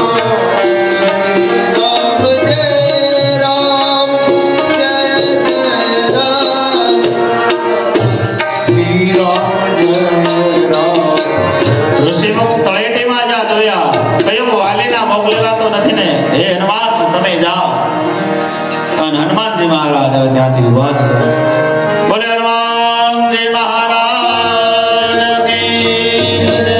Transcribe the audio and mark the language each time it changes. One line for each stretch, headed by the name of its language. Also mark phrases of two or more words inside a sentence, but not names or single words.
Hindi: राम जय राम जय जय राम. श्री राम जय राम.
Gujarati: ઋષિમુખ તળેટીમાં જ્યાં જોયા, કહ્યું વાલીના મોકલેલા તો નથી ને? હે હનુમાન તમે જાઓ. અને હનુમાનજી મહારાજ હવે ત્યાંથી ઉભા થયા.
Hindi: बोले हनुमानजी महाराज की जय.